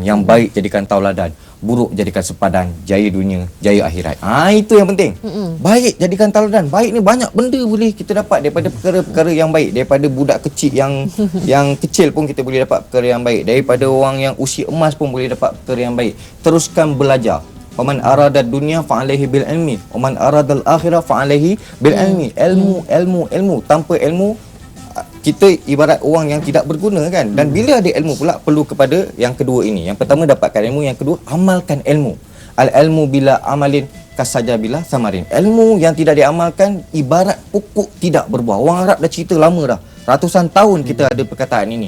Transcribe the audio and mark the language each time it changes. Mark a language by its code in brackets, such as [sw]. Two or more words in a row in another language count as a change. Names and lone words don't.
[ms] Yang baik jadikan tauladan, buruk jadikan sepadan, jaya dunia, jaya akhirat. Itu yang penting. Baik jadikan tauladan. Baik ni banyak benda boleh kita dapat daripada perkara-perkara yang baik. Daripada budak kecil yang kecil pun kita boleh dapat perkara yang baik. Daripada orang yang usia emas pun boleh dapat perkara yang baik. Teruskan belajar. [ar] ومن أراد الدنيا فعليه بالعلم، ومن أراد الآخرة فعليه بالعلم. [ms] Ilmu. Tanpa ilmu kita ibarat orang yang tidak berguna kan. Dan bila ada ilmu pula, perlu kepada yang kedua ini. Yang pertama, dapatkan ilmu. Yang kedua, amalkan ilmu. [ar] العلم بلا عمل كالشجر بلا ثمر. [ms] Ilmu yang tidak diamalkan ibarat pokok tidak berbuah. Orang Arab dah cerita lama dah, ratusan tahun kita ada perkataan ini.